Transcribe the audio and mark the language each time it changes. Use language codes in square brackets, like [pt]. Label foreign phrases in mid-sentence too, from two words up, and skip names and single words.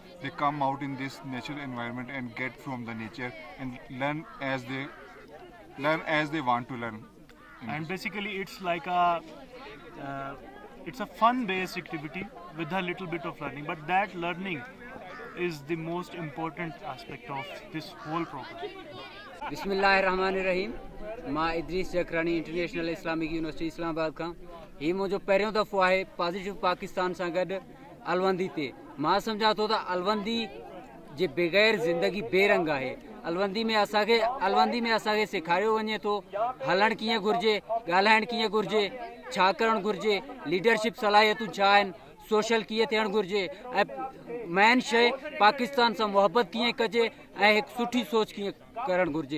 [en] They come out in this natural environment and get from the nature and learn as they want to learn. And basically it's like it's a fun based activity with a little bit of learning, but that learning is the most important aspect of this whole program. [ar] بسم اللہ الرحمن الرحیم. [sd] मां इदरीस जकरानी इंटरनेशनल इस्लामिक यूनिवर्सिटी इस्लामाबाद खां. ही मुंहिंजो पहिरियों दफ़ो आहे पॉजिटिव पाकिस्तान सां गॾु अलवंदी ते. मां सम्झां थो त अलवंदी जे बग़ैर ज़िंदगी बेरंग आहे. अलवंदी में असांखे सेखारियो वञे थो हलणु कीअं घुरिजे, ॻाल्हाइणु कीअं घुरिजे, छा करणु घुरिजे, लीडरशिप सलाहियतूं छा आहिनि, सोशल कीअं थियणु घुरिजे, ऐं मेन शइ पाकिस्तान सां मुहबत कीअं कजे ऐं हिकु सुठी सोच कीअं करणु घुरिजे.